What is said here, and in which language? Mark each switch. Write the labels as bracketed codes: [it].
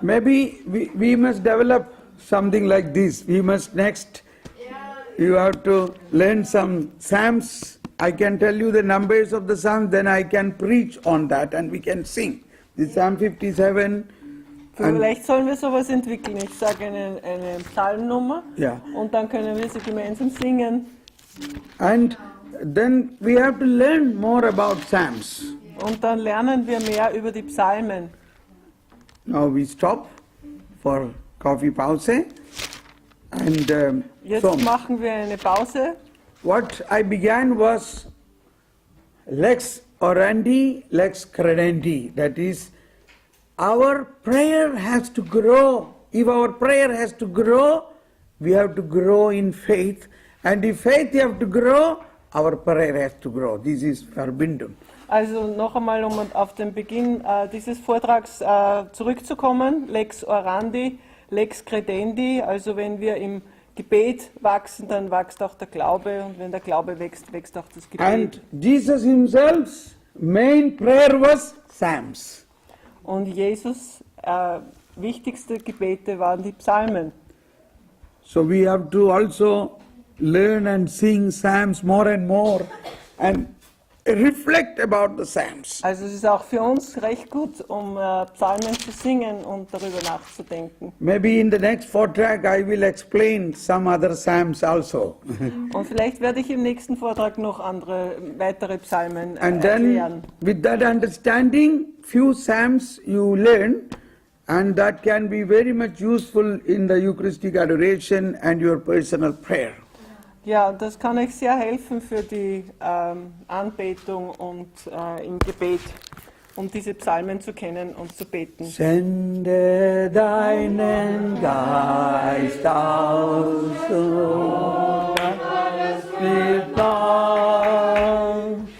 [en] Maybe we must develop something like this. We must next. You have to learn some psalms. I can tell you the numbers of the psalms, then I can preach on that and we can sing. The Psalm 57. [de] Vielleicht sollen wir sowas entwickeln. Ich sage eine Psalmnummer Ja. und dann können wir sie gemeinsam singen. [en] And then we have to learn more about psalms. [de] Und dann lernen wir mehr über die Psalmen. [en] Now we stop for coffee pause. And [de] Jetzt [en] so [de] machen wir eine Pause. [en] what I began was [la] lex orandi, lex credendi. [en] That is, our prayer has to grow. If our prayer has to grow, we have to grow in faith. And if faith have to grow, our prayer has to grow. This is verbindung. [de] Also noch einmal, um auf den Beginn dieses Vortrags zurückzukommen, [la] lex orandi, lex credendi, [de] also wenn wir im Gebet wachsen, dann wächst auch der Glaube und wenn der Glaube wächst, wächst auch das Gebet. [en] And Jesus himself's main prayer was Psalms. [de] Und Jesus wichtigste Gebete waren die Psalmen. [en] So we have to also learn and sing Psalms more and more and reflect about the Psalms. [de] Also es ist auch für uns recht gut, um Psalmen zu singen und darüber nachzudenken. [en] Maybe in the next Vortrag I will explain some other Psalms also. [de] Und vielleicht werde ich im nächsten Vortrag noch weitere Psalmen [en] And [de] erklären. [en] then with that understanding, few Psalms you learn and that can be very much useful in the Eucharistic adoration and your personal prayer. [de] Ja, das kann euch sehr helfen für die Anbetung und im Gebet, um diese Psalmen zu kennen und zu beten. Sende deinen Geist aus, so alles wird neu.